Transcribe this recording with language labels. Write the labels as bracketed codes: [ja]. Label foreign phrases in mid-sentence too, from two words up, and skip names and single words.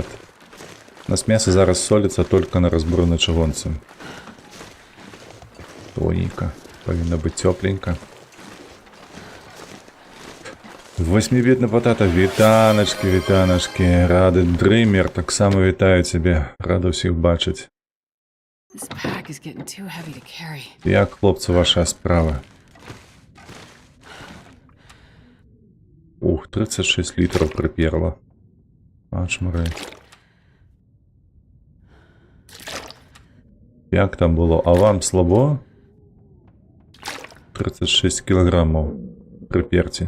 [be] У нас мяса зараз соліцца толькі на разбуранай чыгунцы. Тоненька, павінна быць цёпленька. 8-бітны патата, вітаначкі, рады дрымер, таксама вітаю цябе, рада ўсіх бачыць. [en] This pack is getting too heavy to carry. [be] Як, хлопцы, ваша справа? Ух, 36 літраў прыперла. Ачмары. Як там было? А вам слабо? 36 кілаграммаў прыперці.